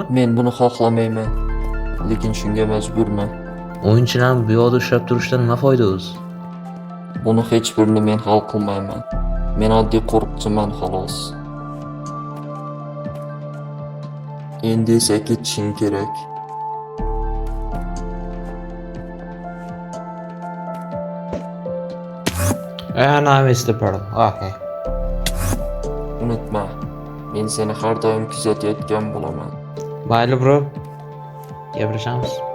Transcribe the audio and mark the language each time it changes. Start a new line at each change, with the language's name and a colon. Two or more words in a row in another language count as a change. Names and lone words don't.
Uzbek: Men buni xohlamayman, lekin shunga majburman. O'yinchilarni bu yoqda ushlab turishdan nima foyda o'zi? Buni hech birini men hal qilmayman. Men oddiy qo'riqchiman xolos. Endi esa ketishing kerak.
English: No, Mr. Pearl. Okay.
Uzbek: Unutma, men seni har doim kuzatayotgan bo'laman. Mayli bro. Gaplashamiz.